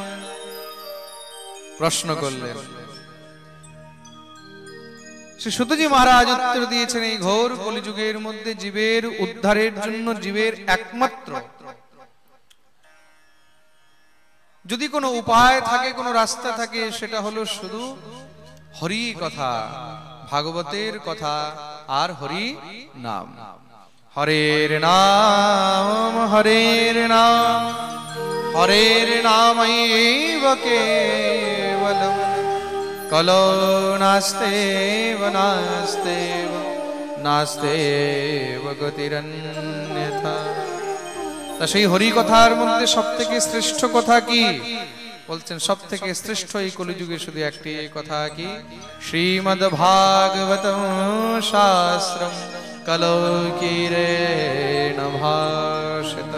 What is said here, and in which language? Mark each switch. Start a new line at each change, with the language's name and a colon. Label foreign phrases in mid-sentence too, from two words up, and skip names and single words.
Bangla: প্রশ্ন করলেন শ্রী সুতজি মহারাজ উত্তর দিয়েছেন, এই ঘোর কলিযুগের মধ্যে জীবের উদ্ধারের জন্য জীবের একমাত্র যদি কোনো উপায় থাকে, কোনো রাস্তা থাকে, সেটা হলো শুধু হরি কথা, ভাগবতের কথা আর হরি নাম।
Sanskrit: হরের নাম হরের নাম হরের নামৈব কেবলম কলো নাস্তেব নাস্তেব নাস্তেব গতিরন্যথা।
Bangla: তা সেই হরি কথার মধ্যে সব থেকে শ্রেষ্ঠ কথা কি বলছেন? সব থেকে শ্রেষ্ঠ এই কলিযুগে শুধু একটি কথা কি?
Sanskrit: শ্রীমদ্ ভাগবতম শাস্ত্রম কলৌকিরেণ ভাষিতম।